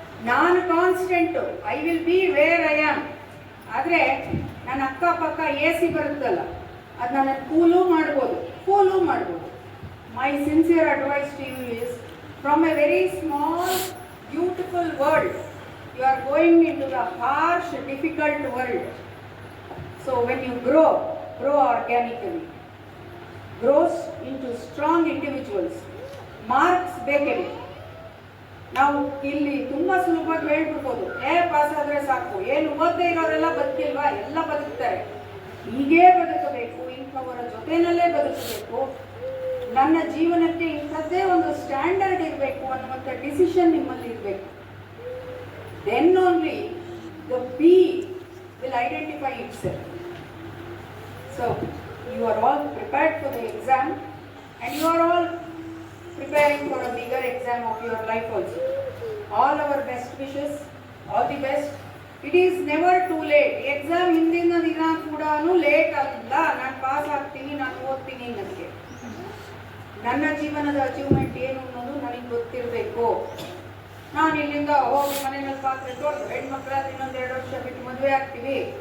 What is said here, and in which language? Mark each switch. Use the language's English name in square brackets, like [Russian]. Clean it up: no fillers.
[Kannada] ನಾನು constant, [English] I will be where I am. [Kannada] ಆದರೆ ನನ್ನ ಅಕ್ಕಪಕ್ಕ ಎ ಸಿ ಬರುತ್ತಲ್ಲ, ಅದು ನನ್ನ ಕೂಲು ಮಾಡ್ಬೋದು. [English] My sincere advice to you is, from a very small beautiful world you are going into the harsh, difficult world. So when you grow organically, grows into strong individuals. [Kannada] Marks ಬೇಕಿದೆ. ನಾವು ಇಲ್ಲಿ ತುಂಬಾ ಸುಲಭವಾಗಿ ಹೇಳ್ಬಿಡ್ಬೋದು, pass ಆದ್ರೆ ಸಾಕು, ಏನು ಓದದೇ ಇರೋರೆಲ್ಲ ಬದುಕಿಲ್ವಾ? ಎಲ್ಲ ಬದುಕ್ತಾರೆ. ಹೀಗೇ ಬದುಕಬೇಕು, ಇಂಥವರ ಜೊತೆನಲ್ಲೇ ಬದುಕಬೇಕು, ನನ್ನ ಜೀವನಕ್ಕೆ ಇಂಥದ್ದೇ ಒಂದು ಸ್ಟ್ಯಾಂಡರ್ಡ್ ಇರಬೇಕು ಅನ್ನುವಂಥ ಡಿಸಿಷನ್ ನಿಮ್ಮಲ್ಲಿ ಇರಬೇಕು. [English] Then only the B will identify itself. So you are all prepared for the exam, and you are all preparing for a bigger exam of your life also. All our best wishes, all the best. It is never too late. [Kannada] Exam ಹಿಂದಿನ ದಿನ ಕೂಡ late ಅಲ್ಲ. ನಾನು pass ಆಗ್ತೀನಿ, ನಾನು ಓದ್ತೀನಿ ನನಗೆ. ನನ್ನ ಜೀವನದ ಅಚೀವ್ಮೆಂಟ್ ಏನು ಅನ್ನೋದು ನನಗೆ ಗೊತ್ತಿರಬೇಕು. ನಾನು ಇಲ್ಲಿಂದ ಹೋಗಿ ಮನೆಯಲ್ಲಿ ಪಾತ್ರೆ ತೊಳೆದು ಹೆಣ್ಮಕ್ಳಾದ್ರೆ ಇನ್ನೊಂದು 2 ವರ್ಷ ಬಿಟ್ಟು ಮದುವೆ ಆಗ್ತೀವಿ.